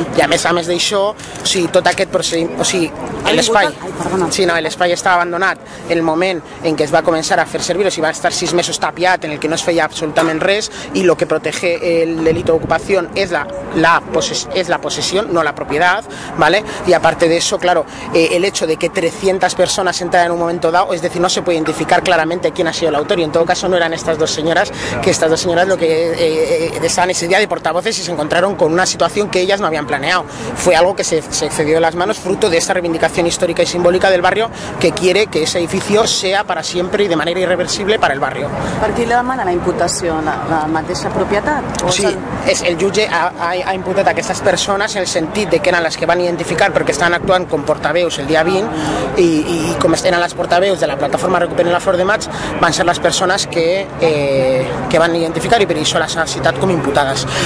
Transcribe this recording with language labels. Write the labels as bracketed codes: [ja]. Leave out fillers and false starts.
[ca] I a més d'això, tot aquest procediment, l'espai estava abandonat en el moment en què es va començar a fer servir, o sigui, va estar 6 mesos tapiat en el que no es feia absolutament res, i [es] lo que protege el delito de ocupación es la posesión, no la propiedad, ¿vale? Y aparte de eso, claro, el hecho de que 300 personas entran en un momento dado, es decir, no se puede identificar claramente quién ha sido el autor, y en todo caso no eran estas dos señoras, que estas dos señoras lo que estaban ese día de portavoces y se encontraron con una situación que ellas no habían planeado. Fue algo que se excedió de las manos, fruto de esta reivindicación histórica y simbólica del barrio, que quiere que ese edificio sea para siempre y de manera irreversible para el barrio. [ca] Per qui li demana la imputació? La mateixa propietat? Sí, el jutge ha imputat a aquestes persones en el sentit de que eren les que van identificar, perquè estaven actuant com portaveus el dia 20, i com eren les portaveus de la plataforma Recuperem la Flor de Maig, van ser les persones que van identificar, i per això les ha citat com imputades.